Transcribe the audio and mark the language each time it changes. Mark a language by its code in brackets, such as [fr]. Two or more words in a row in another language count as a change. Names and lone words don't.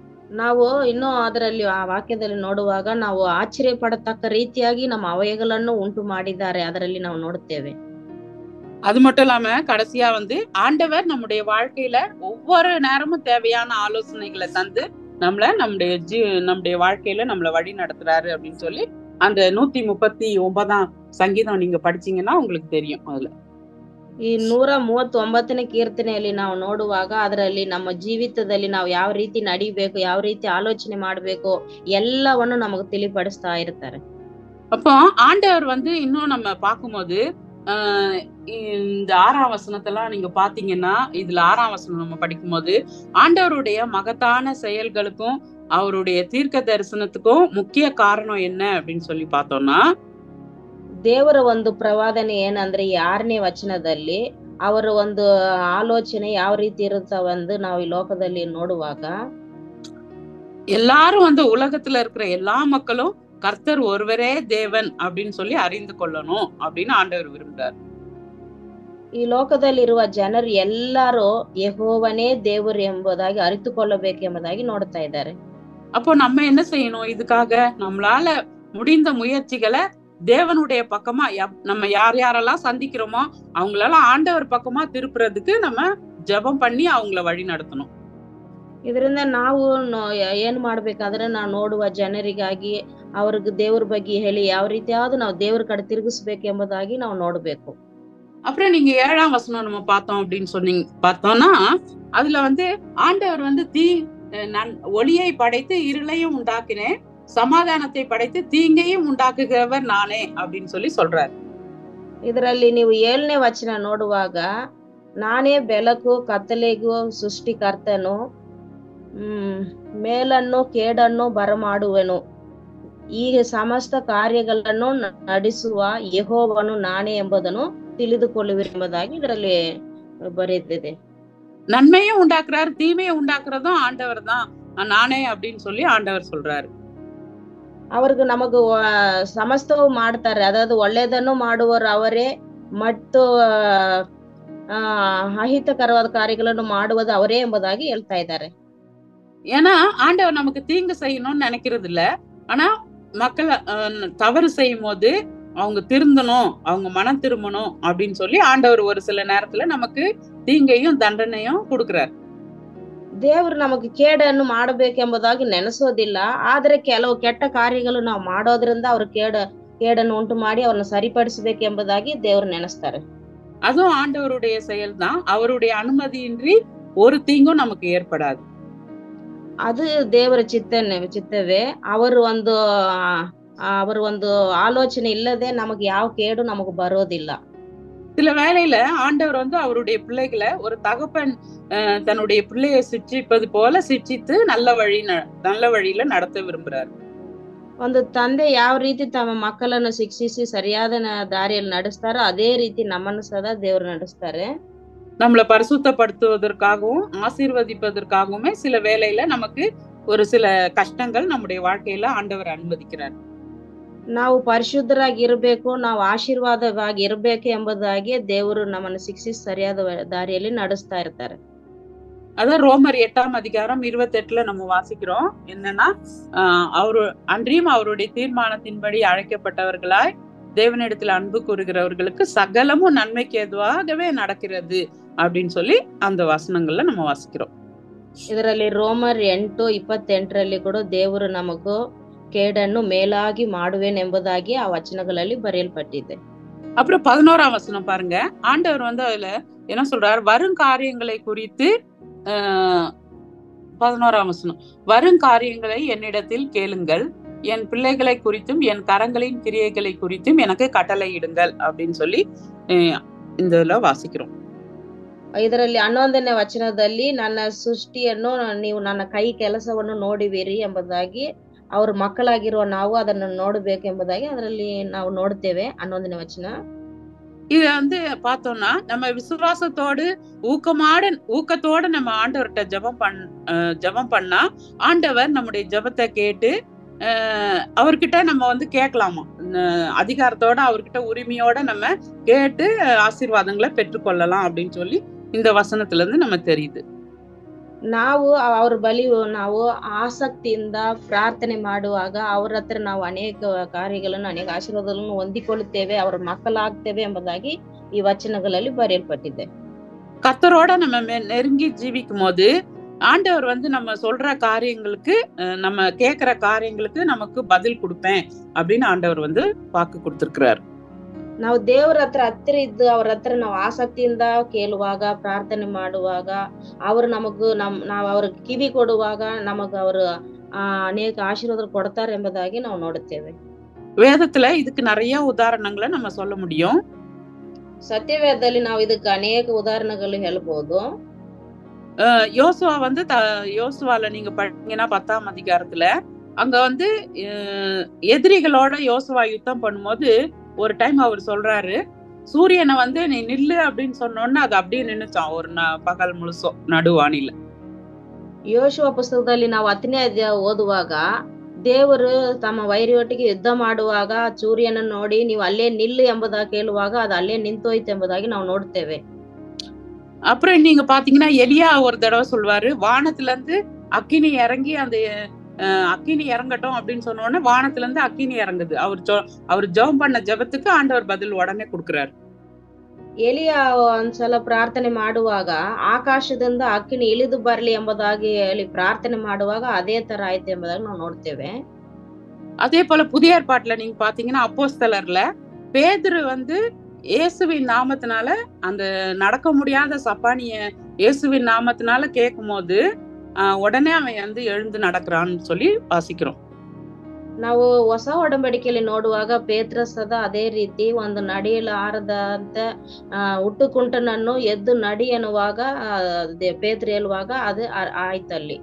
[kn] ನಾವು ಇನ್ನೂ ಅದರಲ್ಲಿ ಆ ವಾಕ್ಯದಲ್ಲಿ ನೋಡುವಾಗ ನಾವು ಆಶ್ಚರ್ಯ ಪಡತಕ್ಕ ರೀತಿಯಾಗಿ ನಮ್ಮ ಅವಯಗಳನ್ನು ಉಂಟು ಮಾಡಿದ್ದಾರೆ ಅದರಲ್ಲಿ ನಾವು ನೋಡುತ್ತೇವೆ. [ta] அது மட்டும் இல்லாம கடைசியா ஆண்டவர் நம்முடைய வாழ்க்கையில ஒவ்வொரு நேரமும் தேவையான ஆலோசனைகளை தந்து நம்முடைய வாழ்க்கையில நம்மள வழி நடத்துறாரு அப்படின்னு சொல்லி அந்த 139ஆம் சங்கீதம் நீங்க படிச்சீங்கன்னா உங்களுக்கு தெரியும். அதுல [kn] ಈ 139ನೇ ಕೀರ್ತನೆಯಲ್ಲಿ ನಾವು ನೋಡುವಾಗ ಅದರಲ್ಲಿ ನಮ್ಮ ಜೀವಿತದಲ್ಲಿ ನಾವು ಯಾವ ರೀತಿ ನಡಿಬೇಕು, ಯಾವ ರೀತಿ ಆಲೋಚನೆ ಮಾಡಬೇಕು ಎಲ್ಲವನ್ನು ನಮಗೆ ತಿಳಿಪಡಿಸ್ತಾ ಇರ್ತಾರೆ. [ta] அப்போ ஆண்டவர் இன்னும் நம்ம பார்க்கும்போது இந்த 6ஆம் வசனத்தெல்லாம் நீங்க பாத்தீங்கன்னா, இதுல 6ஆம் வசனம் நம்ம படிக்கும்போது ஆண்டவருடைய மகத்தான செயல்களுக்கும் அவருடைய தீர்க்க தரிசனத்துக்கும் முக்கிய காரணம் என்ன அப்படின்னு சொல்லி பார்த்தோம்னா, [kn] ದೇವರ ಒಂದು ಪ್ರವಾದನೆ ಏನಂದ್ರೆ ಈ 6ನೇ ವಚನದಲ್ಲಿ ಅವರ ಒಂದು ಆಲೋಚನೆ ಯಾವ ರೀತಿ ಇರುತ್ತವೆಂದು ನಾವು ಈ ಲೋಕದಲ್ಲಿ ನೋಡುವಾಗ, [ta] எல்லாரும் உலகத்துல இருக்கிற எல்லா மக்களும் கர்த்தர் ஒருவரே தேவன் அப்படின்னு சொல்லி அறிந்து கொள்ளணும் அப்படின்னு ஆண்டவர் விரும்புறார். [kn] ಈ ಲೋಕದಲ್ಲಿರುವ ಜನರು ಎಲ್ಲರೂ ಯೆಹೋವನೇ ದೇವರು ಎಂಬುದಾಗಿ ಅರಿತುಕೊಳ್ಳಬೇಕೆಂಬುದಾಗಿ ನೋಡ್ತಾ ಇದ್ದಾರೆ. [ta] அப்போ நம்ம என்ன செய்யணும்? இதுக்காக நம்மளால முடிந்த முயற்சிகளை தேவனுடைய பக்கமா நம்ம யாரெல்லாம் சந்திக்கிறோமோ அவங்களெல்லாம் ஆண்டவர் பக்கமா திருப்புறதுக்கு நம்ம ஜெபம் பண்ணி அவங்கள வழி நடத்தணும். [kn] ಇದರಿಂದ ನಾವು ಏನ್ ಮಾಡ್ಬೇಕಾದ್ರೆ ನಾವು ನೋಡುವ ಜನರಿಗಾಗಿ ಅವ್ರಿಗೆ ದೇವ್ರ ಬಗ್ಗೆ ಹೇಳಿ ಯಾವ ರೀತಿಯಾவது ನಾವು ದೇವ್ರ ಕಡೆ ತಿರುಗಿಸ್ಬೇಕೆಂಬುದಾಗಿ ನಾವು ನೋಡ್ಬೇಕು. [ta] அப்புறம் நீங்க 7ஆம் வசனம் நம்ம பார்த்தோம் அப்படின்னு பார்த்தோம்னா அதுல ஆண்டவர் ஒளியை படைத்து இருளையும் உண்டாக்கினேன், சமாதானத்தை படைத்து தீங்கையும் உண்டாக்குகிறவர் நானே அப்படின்னு சொல்லி சொல்றாரு. [kn] ಇದರಲ್ಲಿ ನೀವು 7ನೇ ವಚನ ನೋಡುವಾಗ, ನಾನೇ ಬೆಳಕು ಕತ್ತಲೆಗೂ ಸೃಷ್ಟಿಕರ್ತನು, ಮೇಲನ್ನು ಕೇಡನ್ನು ಬರಮಾಡುವೆನು, ಈಗ ಸಮಸ್ತ ಕಾರ್ಯಗಳನ್ನು ನಡೆಸುವ ಯೆಹೋವನು ನಾನೇ ಎಂಬುದನ್ನು ತಿಳಿದುಕೊಳ್ಳುವಿರೆಂಬುದಾಗಿ ಇದರಲ್ಲಿ ಬರೆದಿದೆ. [ta] நன்மையும் உண்டாக்குறாரு, தீமையும் உண்டாக்குறதும் ஆண்டவர் தான், நானே அப்படின்னு சொல்லி ஆண்டவர் சொல்றாரு. [kn] ಅವ್ರಿಗೆ ನಮಗ ಸಮಸ್ತವು ಮಾಡ್ತಾರೆ, ಅದಾದ ಒಳ್ಳೆಯದನ್ನು ಮಾಡುವರು ಅವರೇ ಮತ್ತು ಅಹಿತಕರವಾದ ಕಾರ್ಯಗಳನ್ನು ಮಾಡುವುದು ಅವರೇ ಎಂಬುದಾಗಿ ಹೇಳ್ತಾ ಇದ್ದಾರೆ. [ta] ஏன்னா ஆண்டவர் நமக்கு தீங்கு செய்யணும்னு நினைக்கிறது இல்ல, ஆனா மக்கள் தவறு செய்யும் போது அவங்க திருந்தணும், அவங்க மனம் திரும்பணும் அப்படின்னு சொல்லி ஆண்டவர் ஒரு சில நேரத்துல நமக்கு தீங்கையும் தண்டனையும் கொடுக்கிறார். [kn] ದೇವರು ನಮಗೆ ಕೇಡನ್ನು ಮಾಡಬೇಕೆಂಬುದಾಗಿ ನೆನೆಸೋದಿಲ್ಲ, ಆದ್ರೆ ಕೆಲವು ಕೆಟ್ಟ ಕಾರ್ಯಗಳು ನಾವು ಮಾಡೋದ್ರಿಂದ ಅವ್ರ ಕೇಡನ್ನು ಉಂಟು ಮಾಡಿ ಅವ್ರನ್ನ ಸರಿಪಡಿಸಬೇಕೆಂಬುದಾಗಿ ದೇವರು ನೆನೆಸ್ತಾರೆ. [ta] அதுவும் ஆண்டவருடைய செயல் தான். அவருடைய அனுமதியின்றி ஒரு தீங்கும் நமக்கு ஏற்படாது. [kn] ಅದು ದೇವರ ಚಿತ್ತವೇ. ಅವರು ಒಂದು ಆಲೋಚನೆ ಇಲ್ಲದೆ ನಮಗೆ ಯಾವ ಕೇಡು ನಮಗೆ ಬರೋದಿಲ್ಲ. [ta] சில வேளையில ஆண்டவர் அவருடைய பிள்ளைகளை ஒரு தகப்பன் தன்னுடைய பிள்ளையை சிட்சிப்பது போல சிட்சித்து நல்ல வழியில நடத்த விரும்புறாரு. [kn] ಒಂದು ತಂದೆ ಯಾವ ರೀತಿ ತಮ್ಮ ಮಕ್ಕಳನ್ನು ಶಿಕ್ಷಿಸಿ ಸರಿಯಾದ ದಾರಿಯಲ್ಲಿ ನಡೆಸ್ತಾರೋ ಅದೇ ರೀತಿ ನಮ್ಮನ್ನು ಸದಾ ದೇವರು ನಡೆಸ್ತಾರೆ. [ta] நம்மளை பரிசுத்தப்படுத்துவதற்காகவும் ஆசீர்வதிப்பதற்காகவுமே சில வேளையில நமக்கு ஒரு சில கஷ்டங்கள் நம்முடைய வாழ்க்கையில ஆண்டவர் அனுமதிக்கிறார். [kn] ನಾವು ಪರಿಶುದ್ಧರಾಗಿ ಇರಬೇಕು, ನಾವು ಆಶೀರ್ವಾದವಾಗಿ ಇರಬೇಕು ಎಂಬುದಾಗಿ ದೇವರು ನಮ್ಮನ್ನು ಶಿಕ್ಷಿಸಿ ಸರಿಯಾದ ದಾರಿಯಲ್ಲಿ ನಡೆಸ್ತಾ ಇರ್ತಾರೆ. [ta] அதான் ரோமர் 8ஆம் அதிகாரம் 28ல நம்ம வாசிக்கிறோம். என்னன்னா அன்றியும் அவருடைய தீர்மானத்தின்படி அழைக்கப்பட்டவர்களாய் தேவனிடத்தில் அன்பு கூறுகிறவர்களுக்கு சகலமும் நன்மைக்கு ஏதுவாகவே நடக்கிறது அப்படின்னு சொல்லி அந்த வசனங்கள்ல நம்ம வாசிக்கிறோம். [kn] ಇದರಲ್ಲಿ ರೋಮರ್ 8:28ರಲ್ಲಿ ಕೂಡ ದೇವರು ನಮಗೂ ಕೇಡನ್ನು ಮೇಲಾಗಿ ಮಾಡುವೆನೆಂಬುದಾಗಿ ಆ ವಚನಗಳಲ್ಲಿ ಬರೆಯಲ್ಪಟ್ಟಿದೆ. [ta] அப்புறம் 11ஆம் வசனம் பாருங்க. ஆண்டவர் அதுல என்ன சொல்றார்? வரும் காரியங்களை குறித்து 11ஆம் வசனம், வரும் காரியங்களை என்னிடத்தில் கேளுங்கள், என் பிள்ளைகளை குறித்தும் என் கரங்களின் கிரியைகளை குறித்தும் எனக்கு கட்டளையிடுங்கள் அப்படின்னு சொல்லி இந்த வாசிக்கிறோம். [kn] ಇದರಲ್ಲಿ 11ನೇ ವಚನದಲ್ಲಿ ನನ್ನ ಸೃಷ್ಟಿಯನ್ನು ನೀವು ನನ್ನ ಕೈ ಕೆಲಸವನ್ನು ನೋಡುವಿರಿ ಎಂಬುದಾಗಿ ಅವ್ರ ಮಕ್ಕಳಾಗಿರುವ ನಾವು ಅದನ್ನು ನೋಡಬೇಕೆಂಬುದಾಗಿ ಅದರಲ್ಲಿ ನಾವು ನೋಡ್ತೇವೆ. 11ನೇ ವಚನ. [ta] இது பார்த்தோம்னா நம்ம விசுவாசத்தோடு ஊக்கத்தோட நம்ம ஆண்டவர்கிட்ட ஜெபம் பண்ணா ஆண்டவர் நம்முடைய ஜெபத்தை கேட்டு அவர்கிட்ட நம்ம கேட்கலாமா, அதிகாரத்தோட அவர்கிட்ட உரிமையோட நம்ம கேட்டு ஆசீர்வாதங்களை பெற்றுக்கொள்ளலாம் அப்படின்னு சொல்லி இந்த வசனத்துல இருந்து நம்ம தெரியுது. [kn] ನಾವು ಅವ್ರ ಬಳಿ ನಾವು ಆಸಕ್ತಿಯಿಂದ ಪ್ರಾರ್ಥನೆ ಮಾಡುವಾಗ ಅವ್ರ ಹತ್ರ ನಾವು ಅನೇಕ ಕಾರ್ಯಗಳನ್ನು, ಅನೇಕ ಆಶೀರ್ವಾದಗಳನ್ನು ಹೊಂದಿಕೊಳ್ಳುತ್ತೇವೆ, ಅವರ ಮಕ್ಕಳಾಗ್ತೇವೆ ಎಂಬುದಾಗಿ ಈ ವಚನಗಳಲ್ಲಿ ಬರೆಯಲ್ಪಟ್ಟಿದೆ. [ta] கர்த்தரோட நம்ம நெருங்கி ஜீவிக்கும் போது ஆண்டவர் வந்து நம்ம சொல்ற காரியங்களுக்கு நம்ம கேக்குற காரியங்களுக்கு நமக்கு பதில் கொடுப்பேன் அப்படின்னு ஆண்டவர் வந்து வாக்கு கொடுத்திருக்கிறார். [kn] ನಾವು ದೇವರ ಹತ್ರ ಇದ್ದು ಅವ್ರ ಹತ್ರ ನಾವು ಆಸಕ್ತಿಯಿಂದ ಕೇಳುವಾಗ, ಪ್ರಾರ್ಥನೆ ಮಾಡುವಾಗ, ಅವರು ನಾವು ಅವ್ರಿಗೆ ಕಿವಿ ಕೊಡುವಾಗ ನಮಗ ಅವರು ಅನೇಕ ಆಶೀರ್ವಾದ ಕೊಡ್ತಾರೆ ಎಂಬುದಾಗಿ ನಾವು ನೋಡುತ್ತೇವೆ. [ta] வேதத்துல இதுக்கு நிறைய உதாரணங்களை நம்ம சொல்ல முடியும். [kn] ಸತ್ಯವೇದದಲ್ಲಿ ನಾವು ಇದಕ್ಕೆ ಅನೇಕ ಉದಾಹರಣೆಗಳು ಹೇಳ್ಬೋದು. [ta] யோசுவா வந்து யோசுவால நீங்க படிங்கன்னா 10ஆம் அதிகாரத்துல அங்க வந்து எதிரிகளோட யோசுவா யுத்தம் பண்ணும்போது ஒரு டைம் அவர் சொல்றாரு, சூரியனை வந்து நீ நில்லு அப்படின்னு சொன்னோன்னு அது அப்படியே நின்னுச்சான் ஒரு பகல் முழுசும் நடுவானில. [kn] ಯೋಶುವ ಪುಸ್ತಕದಲ್ಲಿ ನಾವು 10ನೇ ಅಧ್ಯಾಯ ಓದುವಾಗ ದೇವರು ತಮ್ಮ ವೈರಿಯೊಟ್ಟಿಗೆ ಯುದ್ಧ ಮಾಡುವಾಗ ಸೂರ್ಯನ ನೋಡಿ ನೀವು ಅಲ್ಲೇ ನಿಲ್ಲು ಎಂಬುದಾಗಿ ಕೇಳುವಾಗ ಅದು ಅಲ್ಲೇ ನಿಂತೋಯ್ತು ಎಂಬುದಾಗಿ ನಾವು ನೋಡ್ತೇವೆ. [ta] அப்புறம் நீங்க பாத்தீங்கன்னா எலியா ஒரு தடவை சொல்வாரு, வானத்துல இருந்து அக்கினி இறங்கி அந்த அக்கினி இறங்கட்டும் அப்படின்னு சொன்ன உடனே வானத்துல இருந்து அக்கினி இறங்குது. அவர் ஜெபம் பண்ண ஜெபத்துக்கு ஆண்டவர் பதில் உடனே கொடுக்கிறாரு. [kn] ಎಲಿಯ ಒಂದ್ಸಲ ಪ್ರಾರ್ಥನೆ ಮಾಡುವಾಗ ಆಕಾಶದಿಂದ ಅಕ್ಕಿನಿ ಇಳಿದು ಬರ್ಲಿ ಎಂಬುದಾಗಿ ಹೇಳಿ ಪ್ರಾರ್ಥನೆ ಮಾಡುವಾಗ ಅದೇ ತರ ಆಯ್ತು ಎಂಬುದಾಗಿ ನಾವು ನೋಡ್ತೇವೆ. [ta] அதே போல புதிய ஏற்பாட்டுல நீங்க பாத்தீங்கன்னா அப்போஸ்தலர்ல பேதுரு வந்து இயேசுவின் நாமத்தினால அந்த நடக்க முடியாத சப்பானிய இயேசுவின் நாமத்தினால கேட்கும் போது உடனே அவன் வந்து எழுந்து நடக்கிறான்னு சொல்லி வாசிக்கிறோம். [kn] ನಾವು ಹೊಸ ಒಡಂಬಡಿಕೆಯಲ್ಲಿ ನೋಡುವಾಗ ಪೇತ್ರ ಸದಾ ಅದೇ ರೀತಿ ಒಂದು ನಡೆಯಲಾರದಂತ ಹುಟ್ಟುಕುಂಟನನ್ನು ಎದ್ದು ನಡಿ ಎನ್ನುವಾಗ பேதுரு ಹೇಳುವಾಗ அது ಆಯ್ತಲ್ಲಿ.